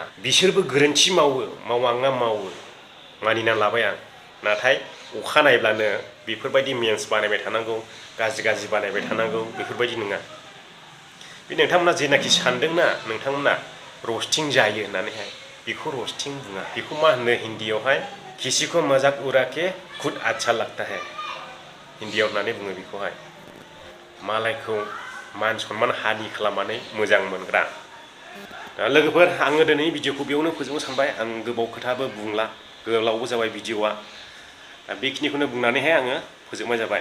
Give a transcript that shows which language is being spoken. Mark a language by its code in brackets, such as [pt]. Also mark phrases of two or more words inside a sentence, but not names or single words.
[brx] बिसोरबो गोरोन्थि मावो मानिना लाबाय आं। नाथाय अखा नायब्लानो बेफोरबायदि मेम्स बानायबाय थानांगौ, गाज्रि बानायबाय थानांगौ, बेफोरबायदि नङा। बे नोंथांमोना जेनाखि सानदोंना नोंथांमोना रस्टिं जायो होननानैहाय, बेखौ रस्टिं बुङा। बेखौ मा होनो हिन्दीयावहाय, [hi] किसिको मजाक उड़ा के खुद अच्छा लगता है, [brx] हिन्दीयाव होननानै बुङो बेखौहाय। मालायखौ मान सनमान हानि खालामनानै मोजां मोनग्रा। लोगोफोर, आङो दिनै भिडिअखौ बेयावनो फोजोबनो सानबाय। आं गोबाव खोथाबो बुंला, गोलावबो जाबाय भिडिअआ। बेखिनिखौनो बुंनानैहाय आङो फोजोबनाय जाबाय।